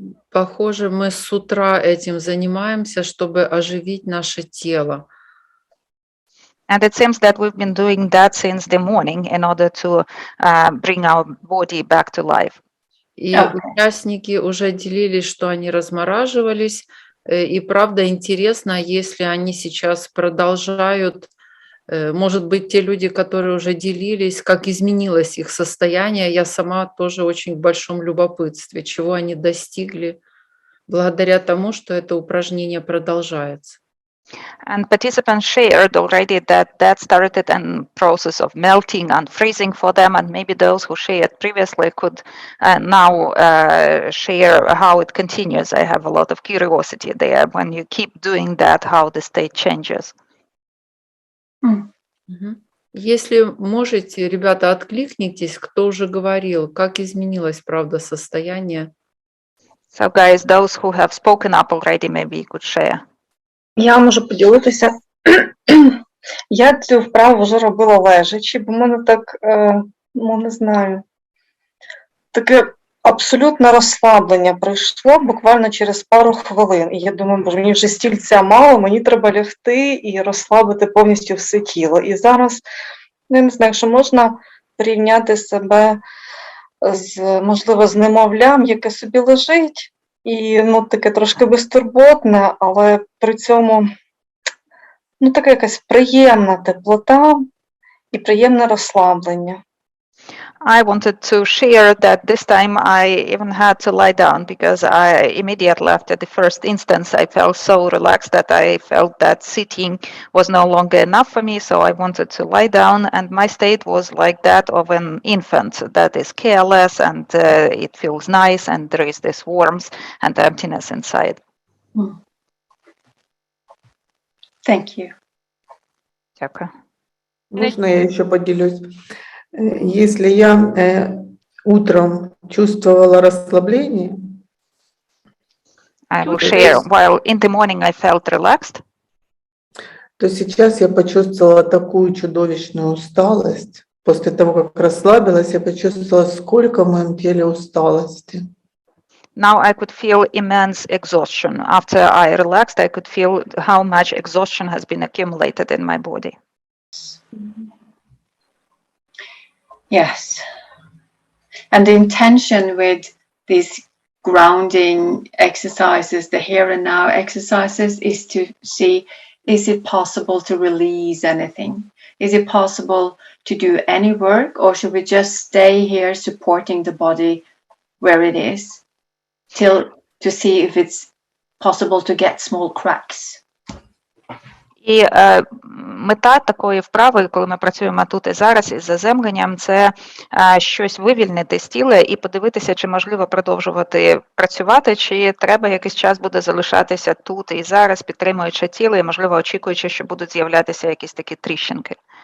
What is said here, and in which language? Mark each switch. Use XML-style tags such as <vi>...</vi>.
<ru>Похоже, мы с утра этим занимаемся, чтобы оживить наше тело.</ru> <en>And it seems that we've been doing that since the morning in order to bring our body back to life.</en> <ru>И участники уже делились, что они размораживались. И правда интересно, если они сейчас продолжают, может быть, те люди, которые уже делились, как изменилось их состояние. Я сама тоже очень в большом любопытстве, чего они достигли благодаря тому, что это упражнение продолжается.</ru> <en>And participants shared already that started a process of melting and freezing for them, and maybe those who shared previously could now share how it continues. I have a lot of curiosity there. When you keep doing that, how the state changes.</en> <ru>Если можете, ребята, откликнитесь, кто уже говорил, как изменилось, правда, состояние.</ru> <en>So guys, those who have spoken up already, maybe you could share.</en> <uk>Я можу поділитися. Я цю вправу вже робила лежачи, бо в мене так, не знаю, таке абсолютне розслаблення пройшло буквально через пару хвилин. І я думаю, боже, мені вже стільця мало, мені треба лягти і розслабити повністю все тіло. І зараз, я не знаю, якщо можна порівняти себе можливо, з немовлям, яке собі лежить, і таке трошки безтурботне, але при цьому така якась приємна теплота і приємне розслаблення.</uk> <en>I wanted to share that this time I even had to lie down because I immediately after the first instance I felt so relaxed that I felt that sitting was no longer enough for me, so I wanted to lie down, and my state was like that of an infant that is careless, and it feels nice, and there is this warmth and emptiness inside. Thank you.</en> <uk>Дякую.</uk> <ru>Можно я еще поделюсь? Если я утром чувствовала расслабление,</ru> <en>I will share. While in the morning I felt relaxed,</en> <ru>то сейчас я почувствовала такую чудовищную усталость. После того, как расслабилась, я почувствовала, сколько в моем теле усталости.</ru> <en>now I could feel immense exhaustion. After I relaxed, I could feel how much exhaustion has been accumulated in my body. Yes. And the intention with these grounding exercises, the here and now exercises, is to see, is it possible to release anything? Is it possible to do any work, or should we just stay here supporting the body where it is till to see if it's possible to get small cracks?</en> <uk>І мета такої вправи, коли ми працюємо тут і зараз із заземленням, це щось вивільнити з тіла і подивитися, чи можливо продовжувати працювати, чи треба якийсь час буде залишатися тут і зараз, підтримуючи тіло і, можливо, очікуючи, що будуть з'являтися якісь такі тріщинки.</uk>